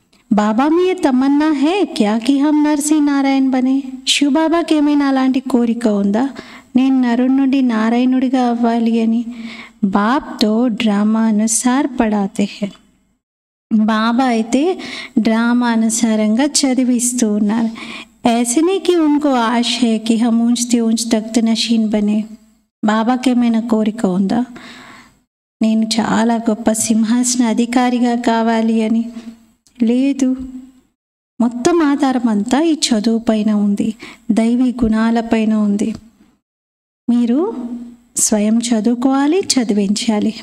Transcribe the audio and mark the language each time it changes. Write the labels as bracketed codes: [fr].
[hi] బాబా మీ తమన్నా హే క్యా కి హమ్ నరసి నారాయణ బనే? [te] శివబాబాకి ఏమైనా అలాంటి కోరిక ఉందా, నేను నరుడి నుండి నారాయణుడిగా అవ్వాలి అని? [hi] బాప్తో డ్రామా అనుసార్ పడాతే హే. [te] బాబా అయితే డ్రామా అనుసారంగా చదివిస్తూ ఉన్నారు. [hi] ऐसे कि उनको आश है कि हम ऊंचते ऊंच तख्त नशीन बने. [te] బాబాకి ఏమైనా కోరిక ఉందా, నేను చాలా గొప్ప సింహాసన అధికారిగా కావాలి అని? లేదు. మొత్తం ఆధారం అంతా ఈ చదువు పైన ఉంది, దైవీ గుణాలపైన ఉంది. మీరు స్వయం చదువుకోవాలి, చదివించాలి.